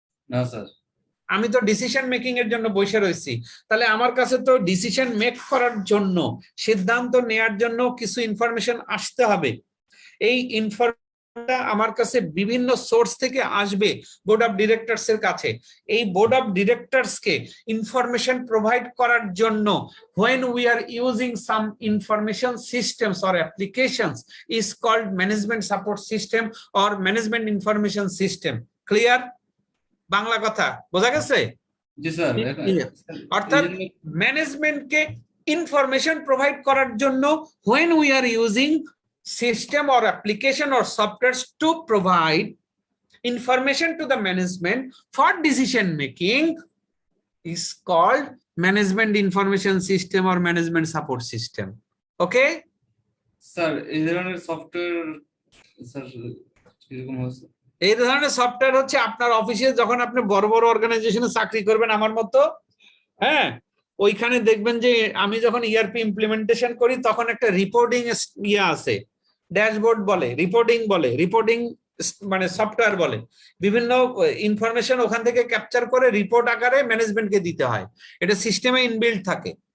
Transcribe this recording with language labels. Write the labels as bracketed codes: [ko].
[bn] না স্যার। আমি তো ডিসিশন মেকিং এর জন্য বসে রয়েছি, তাহলে আমার কাছে তো ডিসিশন মেক করার জন্য, সিদ্ধান্ত নেয়ার জন্য কিছু ইনফরমেশন আসতে হবে। এই ইনফরমেশনটা আমার কাছে বিভিন্ন সোর্স থেকে আসবে বোর্ড অফ ডিরেক্টরস এর কাছে। এই board of directors K information provide করার জন্য [en] when we are using some information systems or applications is called management support system or management information system। [bn] Clear? Bangla কথা বোঝা গেছে? জি স্যার। অর্থাৎ ম্যানেজমেন্টকে ইনফরমেশন প্রোভাইড করার জন্য [en] when we are using system or application or softwares to provide information to the management for decision making is called management information system or management support system। Okay? [bn] Sir এই ধরনের software sir কিরকম হচ্ছে? এই ধরনের software হচ্ছে আপনার অফিসে যখন আপনি বড় বড় অর্গানাইজেশনে চাকরি করবেন আমার মতো, হ্যাঁ, ওইখানে দেখবেন যে আমি যখন ইআরপি ইমপ্লিমেন্টেশন করি তখন একটা রিপোর্টিং ইয়ে আছে, ড্যাশবোর্ড বলে, রিপোর্টিং মানে সফটওয়্যার বলে, বিভিন্ন ইনফরমেশন ওখান থেকে ক্যাপচার করে রিপোর্ট আকারে ম্যানেজমেন্টকে দিতে হয়, এটা সিস্টেমে ইনবিল্ড থাকে।